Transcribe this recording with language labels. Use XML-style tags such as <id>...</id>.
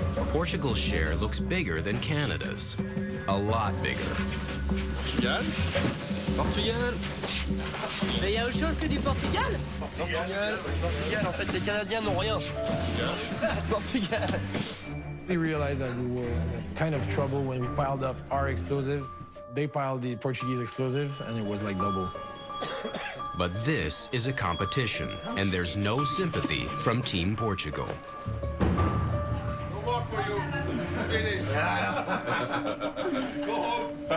<en>Portugal's share looks bigger than Canada's. A lot bigger. Portugal.</en> <fr>Mais il y a autre chose que du Portugal. Portugal. En fait, les Canadiens n'ont rien.</fr> <en>Portugal. We realized that we were in kind of trouble when we piled up our explosive. They piled the Portuguese explosive, and it was like double. But this is a competition, and there's no sympathy from Team Portugal. No more for you. It's finished. Go home.</en>